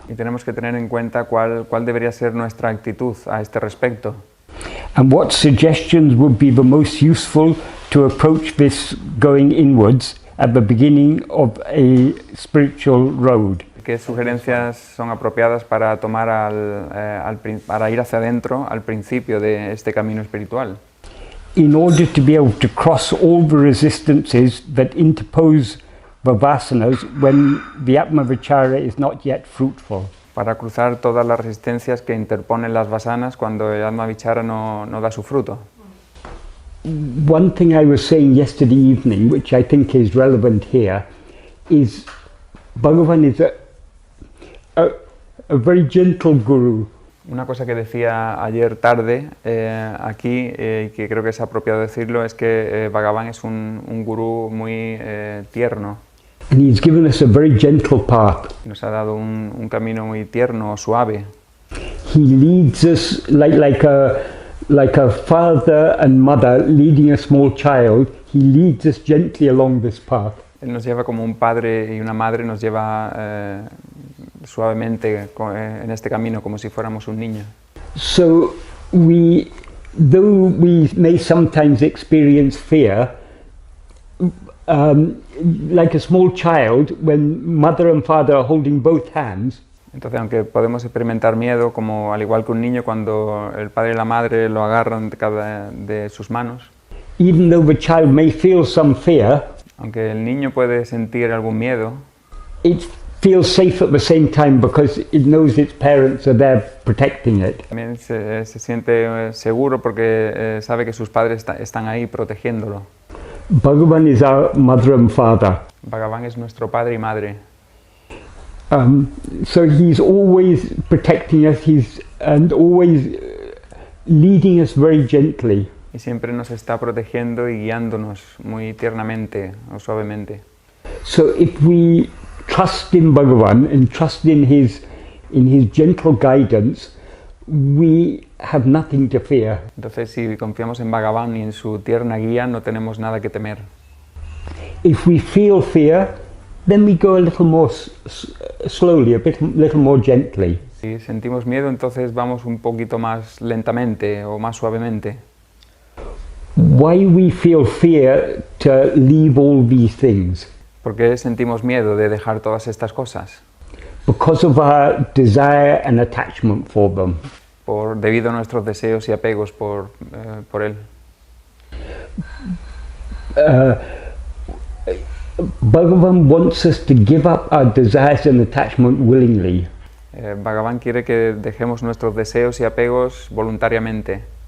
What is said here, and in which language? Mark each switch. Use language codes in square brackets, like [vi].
[es] Y tenemos que tener en cuenta cuál debería ser nuestra actitud a este respecto. [en] And what suggestions would be the most useful to approach this going inwards at the beginning of a spiritual road. [es] ¿Qué sugerencias son apropiadas para tomar para ir hacia adentro al principio de este camino espiritual? [en] In order to be able to cross all the resistances that interpose the vasanas when the Atma-vichara is not yet fruitful. [es] Para cruzar todas las resistencias que interponen las vasanas cuando el Atma-vichara no da su fruto. [en] One thing I was saying yesterday evening, which I think is relevant here, is Bhagavan is a very gentle guru. [es] Una cosa que decía ayer tarde aquí, que creo que es apropiado decirlo, es que Bhagavan es un gurú muy tierno. [en] And he's given us a very gentle path. [es] Nos ha dado un camino muy tierno, suave. [en] He leads us like a father and mother leading a small child. He leads us gently along this path. [es] Él nos lleva como un padre y una madre, nos lleva suavemente en este camino, como si fuéramos un niño. [en] So though we may sometimes experience fear, like a small child, when mother and father are holding both hands. [es] Entonces, aunque podemos experimentar miedo, como al igual que un niño, cuando el padre y la madre lo agarran de sus manos. [en] Even though the child may feel some fear, [es] aunque el niño puede sentir algún miedo, [en] it feels safe at the same time because it knows its parents are there protecting it. [es] También se siente seguro porque sabe que sus padres están ahí protegiéndolo. [en] Bhagavan is our mother and father. [es] Bhagavan es nuestro padre y madre. [en] So he's always protecting us, and always leading us very gently. [es] Y siempre nos está protegiendo y guiándonos muy tiernamente o suavemente. [en] So if we trust in Bhagavan and trust in his gentle guidance, we have nothing to fear. [es] Entonces, si confiamos en Bhagavan y en su tierna guía, no tenemos nada que temer. [en] If we feel fear, then we go a little more slowly, little more gently. [es] Si sentimos miedo, entonces vamos un poquito más lentamente o más suavemente. [en] Why we feel fear to leave all these things? [es] ¿Por qué sentimos miedo de dejar todas estas cosas? [en] Because of our desire and attachment for them. [es] Debido a nuestros deseos y apegos por él. [en] Bhagavan wants us to give up our desires and attachment willingly. [es] Bhagavan quiere que dejemos nuestros deseos y apegos voluntariamente.